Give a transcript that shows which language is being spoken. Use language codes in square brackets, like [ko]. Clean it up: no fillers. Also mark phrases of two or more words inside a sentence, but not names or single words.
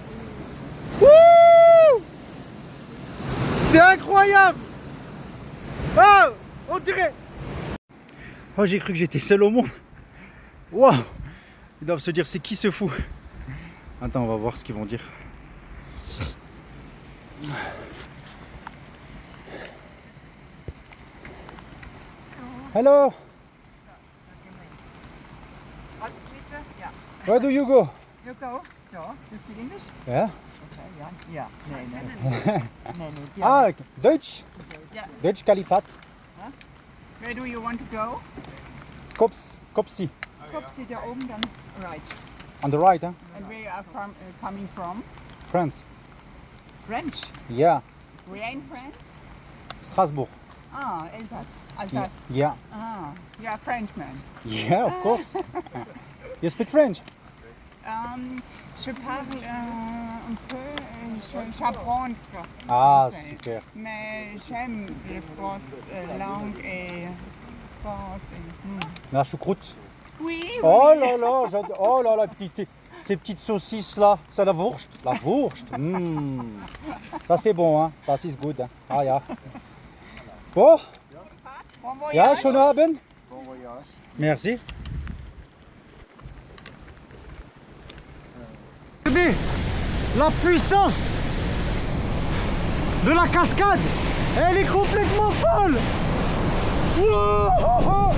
[fr] Wouh! C'est incroyable! Oh! On dirait... Oh, j'ai cru que j'étais seul au monde. Wow! Ils doivent se dire, c'est qui ce fou? Attends, on va voir ce qu'ils vont dire. [en] Hello! Where do you go? You go? No, you speak English? Yeah. Okay, yeah. Yeah. [de] Nee. Ah, Deutsch? [en] Yeah. [de] Deutsch Kalifat. [en] Where do you want to go? Kopsi. [de] Kopsi, da oben, dann right. [en] On the right, huh? And where you are coming from? France. French. Yeah. Where in France? Strasbourg. Ah, Alsace. Yeah. Ah, you are Frenchman. Yeah, of course. You speak French? [fr] Je parle un peu, j'apprends français. Ah, super. Mais j'aime les langues et français. La choucroute. Oui, oui. Oh là là, oh là là, ces petites saucisses là, c'est la Wurst. La Wurst. Ça c'est bon, hein. [de] Das ist gut. Hein. Ah ja. [fr] Bon. Bon voyage. [de] Ja, schönen Abend. [fr] Bon voyage. Merci. Regardez la puissance de la cascade. Elle est complètement folle. Wow!